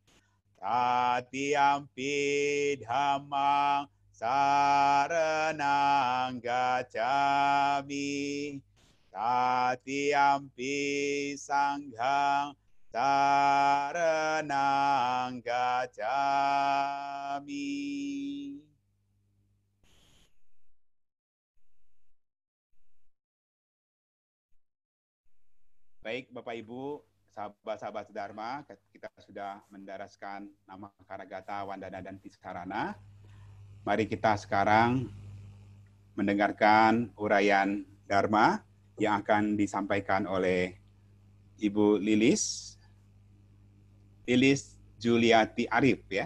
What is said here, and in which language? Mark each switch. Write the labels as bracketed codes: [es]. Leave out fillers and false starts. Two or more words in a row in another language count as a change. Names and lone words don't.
[pi] Tatiyampi Dhammang saranang gacchami. Tatiyampi Sanghang saranang gacchami. [id] Baik Bapak Ibu, sahabat-sahabat Dharma, kita sudah mendaraskan nama Karagata, Wandana, dan Tisarana. Mari kita sekarang mendengarkan uraian Dharma yang akan disampaikan oleh Ibu Lilis Juliati Arif ya.